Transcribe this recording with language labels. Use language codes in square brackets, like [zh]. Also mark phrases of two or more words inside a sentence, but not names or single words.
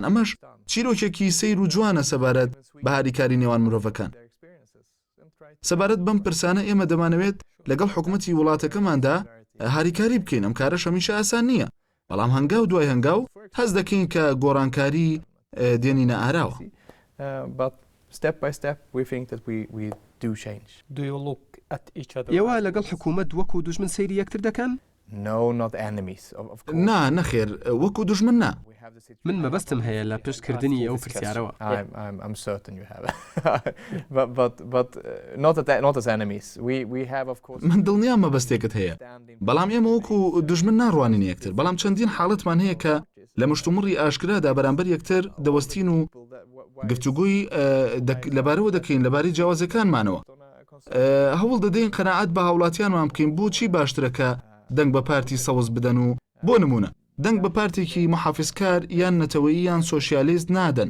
[ckb] ئەمەش چیرۆکێکی سەیر و جوانە سەبارەت بە هاریکاری نێوان مرۆڤەکان. سەبارەت بەم پرسانە ئێمە دەمانەوێت لەگەڵ حکوومەتی وڵاتەکەماندا هاریکاری بکەین. ئەم کارە هەمیشە ئاسان نییە، بەڵام هەنگاو دوای هەنگاو هەست دەکەین کە گۆڕانکاری دێنینە ئاراوە. [en] Step by step, we think that we do change. Do you look at each other? [ckb] ئێوە لەگەڵ حکوومەت وەکو دوژمن سەیری یەکتر دەکەن؟ [en] No, not enemies. Of course. [ckb] نا نەخێر وەکو دوژمن نا. من مەبەستم هەیە لە پشتکردنی ئەو پرسیارەوە. [en] I'm certain you have. but not as enemies. We have of course. [ckb] من دڵنیام مەبەستێکت هەیە، بەڵام ئێمە وەکو دوژمن ناڕوانین یەکتر، بەڵام چەندین حاڵەتمان هەیە کە لە مشتومڕی ئاشکرادا بەرامبەر یەکتر دەوەستین و گفتوگوی لەبارەوە دەکەین لەبارەی جیاوازەکانمانەوە. هەوڵ دەدەین قەناعەت بە هاوڵاتیانمان بکەین بۆچی باشترەکە دەنگ بە پارتی سەوز بدەن و بۆ نمونە دەنگ بە پارتێکی محافزکار یان نەتەوەیی یان سۆشیالیست نادەن.